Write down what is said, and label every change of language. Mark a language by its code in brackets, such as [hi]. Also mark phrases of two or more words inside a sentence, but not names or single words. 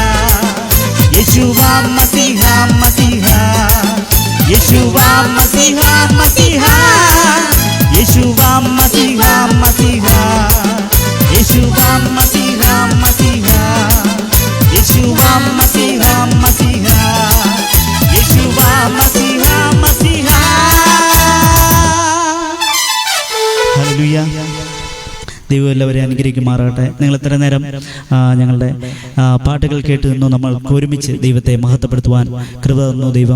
[ta] யேசுவா மசீஹா மசீஹா. யேசுவா மசீஹா மசீஹா. யேசுவா மசீஹா மசீஹா. யேசுவா மசீஹா மசீஹா. யேசுவா மசீஹா மசீஹா. [ml] യേശുവാ മസീഹാ മസീഹാ. ഹല്ലേലൂയ. ദൈവം എല്ലാവരെയും അനുഗ്രഹിക്കുമാറാകട്ടെ. നിങ്ങൾ ഇത്ര നേരം ഞങ്ങളുടെ പാട്ടുകൾ കേട്ട് നിന്നു നമ്മൾ ഒരുമിച്ച് ദൈവത്തെ മഹത്വപ്പെടുത്തുവാൻ കൃപ തന്നു ദൈവം.